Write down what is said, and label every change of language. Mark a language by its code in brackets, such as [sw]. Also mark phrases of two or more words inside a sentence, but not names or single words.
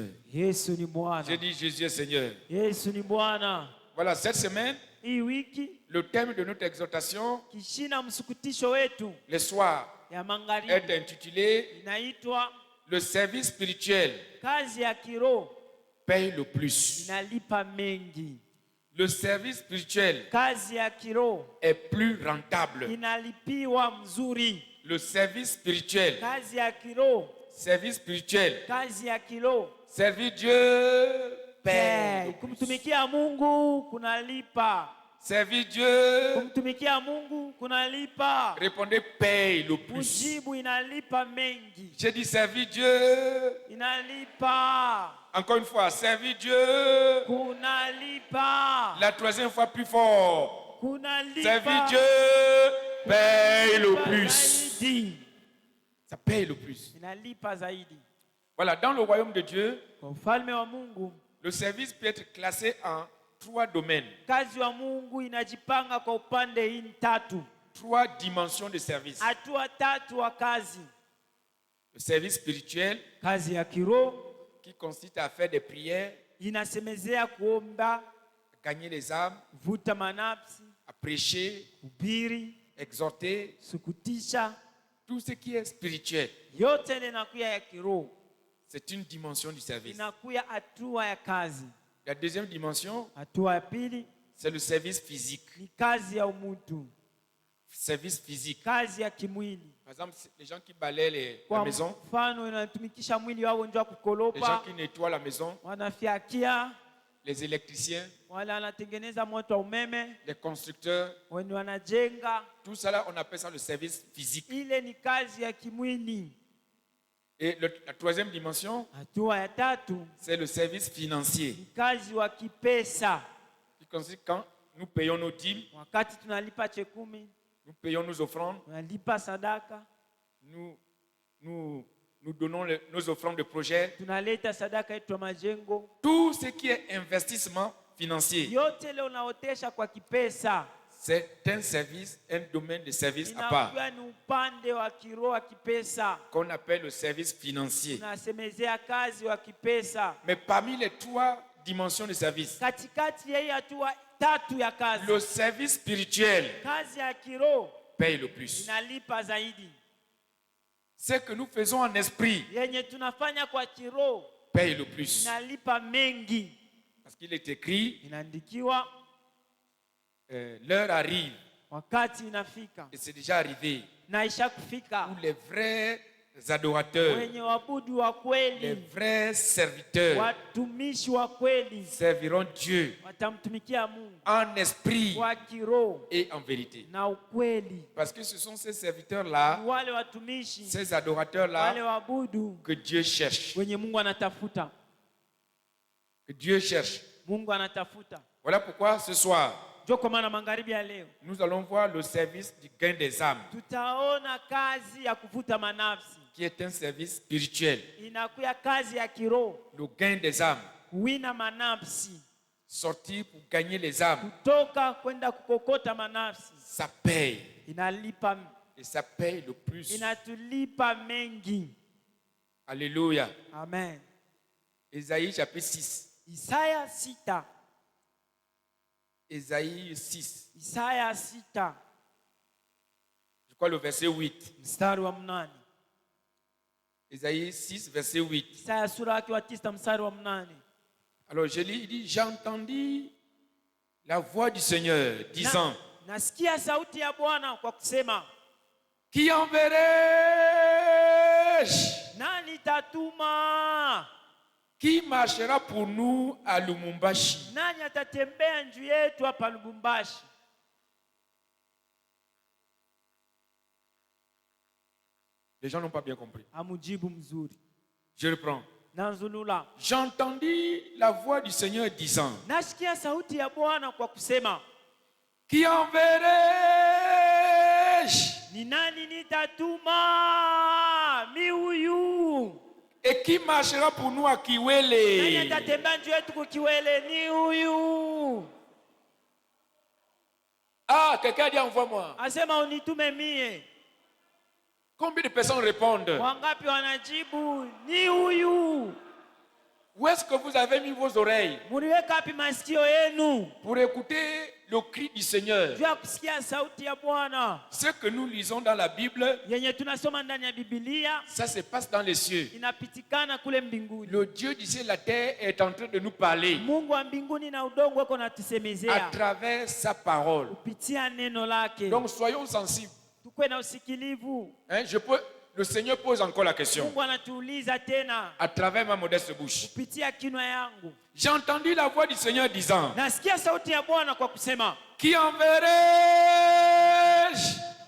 [fr] J'ai dit Jésus est Seigneur. Voilà, cette semaine, le thème de notre exhortation le soir est intitulé le service spirituel paye le plus. Le service spirituel est plus rentable le service spirituel. [sw] Kazi ya kiroho. [fr] Service spirituel. [sw] Kazi ya kiroho. [fr] Servir Dieu paye. [sw] Kumtumikia Mungu kunalipa. [fr] Servir Dieu. [sw] Kumtumikia Mungu kunalipa. [fr] Répondez paye le plus. [sw] Kujibu inalipa mengi. [fr] J'ai dit servir Dieu. [sw] Inalipa. [fr] Encore une fois, servir Dieu. [sw] Kunalipa. [fr] La troisième fois plus fort. [sw] Kunalipa. [fr] Servir Dieu paye le plus. Ça paye le plus. [sw] Inalipa zaidi. [fr] Voilà, dans le royaume de Dieu, [sw] ufalme wa Mungu, [fr] le service peut être classé en 3 domaines. [sw] Kazi wa Mungu inajipanga kwa upande hii tatu. [fr] 3 dimensions de service. [sw] Hatua tatu wa kazi. [fr] Le service spirituel, [sw] kazi ya kiroho, [fr] qui consiste à faire des prières, [sw] inasemezea kuomba, [fr] à gagner les âmes, [sw] vuta manafsi, [fr] à prêcher, [sw] kubiri, [fr] exhorter, [sw] sukutisha, [fr] tout ce qui est spirituel. [sw] Yote inakuya ya kiroho. [fr] C'est une dimension du service. [sw] Inakuya hatua ya kazi. [fr] La deuxième dimension, [sw] hatua ya pili, [fr] c'est le service physique. [sw] Ni kazi ya umutu. [fr] Service physique. [sw] Kazi ya kimwili. [fr] Par exemple, les gens qui balaient la maison, [sw] mfano inatumikisha mwili wao ndio kukolopa. [fr] Les gens qui nettoient la maison, [sw] wanafiakia, [fr] les électriciens, [sw] wale wanatengeneza moto wa umeme, [fr] les constructeurs, [sw] wenye wanajenga. [fr] Tout ça on appelle ça le service physique. [sw] Ile ni kazi ya kimwili. [fr] Et la troisième dimension, [sw] hatua ya tatu, [fr] c'est le service financier. [sw] Ni kazi wa kipesa. [fr] Qui consiste quand nous payons nos dîmes, [sw] wakati tunalipa chekumi, [fr] nous payons nos offrandes, [sw] tunalipa sadaka, [fr] nous donnons nos offrandes de projet. [sw] Tunaleta sadaka yetu ya majengo. [fr] Tout ce qui est investissement financier. [sw] Yote leo unaotesha kwa kipesa. [fr] C'est un service, un domaine de service à part. [sw] Ni upande wa kiroho wa kipesa. [fr] Qu'on appelle le service financier. [sw] Tunasemezea kazi wa kipesa. [fr] Mais parmi les 3 dimensions de service, [sw] katikati ya hatua tatu ya kazi, [fr] le service spirituel, [sw] kazi ya kiroho, [fr] paye le plus. [sw] Inalipa zaidi. [fr] Ce que nous faisons en esprit, [sw] yenye tunafanya kwa kiroho, [fr] paye le plus. [sw] Inalipa mengi. [fr] Parce qu'il est écrit, [sw] inaandikiwa, [fr] l'heure arrive. [sw] Wakati inafika. [fr] Et c'est déjà arrivé. [sw] Na ishakufika. [fr] Où les vrais adorateurs, [sw] wenye wabudu wa kweli, [fr] les vrais serviteurs, [sw] watumishi wa kweli, [fr] serviront Dieu [sw] watamtumikia Mungu [fr] en esprit [sw] kwa kiroho [fr] et en vérité. [sw] Na ukweli. [fr] Parce que ce sont ces serviteurs-là, [sw] wale watumishi, [fr] ces adorateurs-là, [sw] wale wabudu, [fr] que Dieu cherche. [sw] Wenye Mungu anatafuta. [fr] Que Dieu cherche. [sw] Mungu anatafuta. [fr] Voilà pourquoi ce soir, nous allons voir le service du gain des âmes, [sw] tutaona kazi ya kuvuta manafsi, [fr] qui est un service spirituel. [sw] Inakuya kazi ya kiroho, [fr] le gain des âmes, [sw] kuwina manafsi, [fr] sortir pour gagner les âmes, [sw] kutoka kwenda kukokota manafsi, [fr] ça paye. [sw] Inalipa. [fr] Et ça paye le plus. [sw] Inatulipa mengi. [fr] Alléluia. Amen. Ésaïe chapitre 6. [sw] Isaya 6. [fr] Ésaïe 6. [sw] Isaya 6. [fr] Je crois le verset 8. [sw] Mstari wa 8. [fr] Ésaïe 6 verset 8. [sw] Isaya sura yake wa 9 mstari wa 8. [fr] Alors je lis, il dit, j'entendis la voix du Seigneur disant, [sw] nasikia sauti ya Bwana kwa kusema, [fr] qui enverrai-je? [sw] Nani tatuma? [fr] Qui marchera pour nous à Lubumbashi? [sw] Nani atatembea njuu yetu hapa Lubumbashi? [fr] Les gens n'ont pas bien compris. [sw] Amujibu mzuri. [fr] Je reprends. [sw] Nanzulula. [fr] J'entendis la voix du Seigneur disant, [sw] nasikia sauti ya Bwana kwa kusema, [fr] qui enverrai-je? [sw] Ni nani nitatuma? Mi huyu. [fr] Et qui marchera pour nous à Kiwele? [sw] Nani atatembea njuu yetu kwa Kiwele? Ni huyu. [fr] Ah, quelqu'un dit envoie-moi. [sw] Asema unitume mie. [fr] Combien de personnes répondent? [sw] Wangapi wanajibu ni huyu? [fr] Où est-ce que vous avez mis vos oreilles? [sw] Muriweka wapi masikio yenu? [fr] Pour écouter le cri du Seigneur. [sw] Juu ya kusikia sauti ya Bwana. [fr] Ce que nous lisons dans la Bible, [sw] yenye tunasoma ndani ya Biblia, [fr] ça se passe dans les cieux. [sw] Inapitikana kule mbinguni. [fr] Le Dieu du ciel et la terre est en train de nous parler. [sw] Mungu wa mbinguni na udongo wako natusemezea. [fr] À travers sa parole. [sw] Kupitia neno lake. [fr] Donc soyons sensibles. Hein, le Seigneur pose encore la question à travers ma modeste bouche. J'ai entendu la voix du Seigneur disant: Qui enverrai-je?